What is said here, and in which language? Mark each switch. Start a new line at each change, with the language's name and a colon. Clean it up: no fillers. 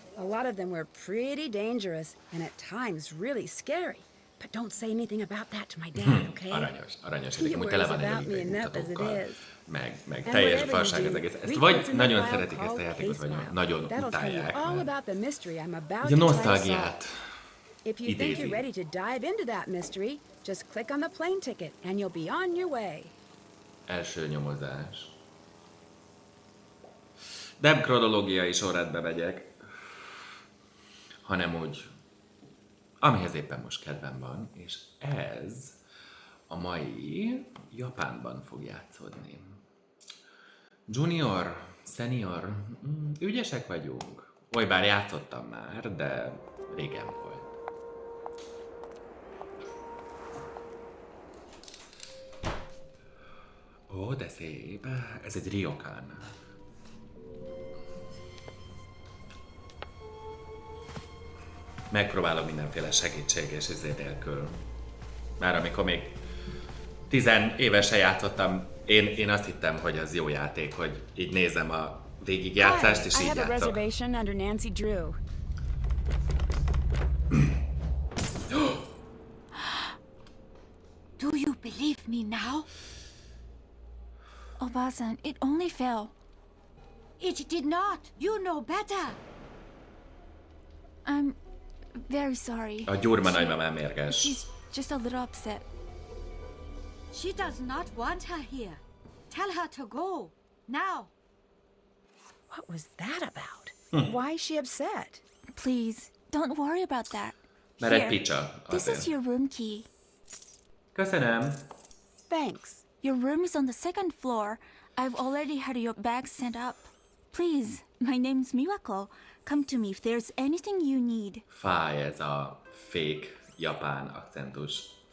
English: A lot of them were pretty dangerous and at times really scary. But don't say anything about that to my dad, okay?
Hungarian: Aranyos, hogy tele van egy mutatókkal, meg teljes farság az egész. Ezt vagy nagyon szeretik ezt a játékot, vagy nagyon utálják. A nosztalgiát
English: If you think you're ready to dive into that mystery, just click on the plane ticket and you'll be on your way.
Hungarian: Első nyomozás. Nem kronológiai sorrendbe megyek, hanem úgy, amihez éppen most kedvem van, és ez a mai Japánban fog játszódni. Junior, senior, ügyesek vagyunk. Bár játszottam már, de régen volt. Ó, de szép. Ez egy Riokan. Megpróbálom mindenféle segítség és izé nélkül. Már amikor még 10 évesen játszottam, én azt hittem, hogy az jó játék, hogy így nézem a végigjátszást, és így játszok.
English: I have a reservation under Nancy Drew. Do you believe me now? Obasan, it only fell. It did not. You know better. I'm very sorry.
Hungarian: A gyurma nagymamám mérges.
English: She's just a little upset. She does not want her here. Tell her to go. Now. What was that about? Why is she upset? Please, don't worry about that.
Hungarian: Mert egy picsa.
English: This is your room key.
Hungarian: Köszönöm.
English: Thanks. Your room is on the second floor. I've already had your bag sent up. Please, my name's Miwako. Come to me if there's anything you need.
Hungarian: Fáj ez a
English: fake
Hungarian: japán akcentus.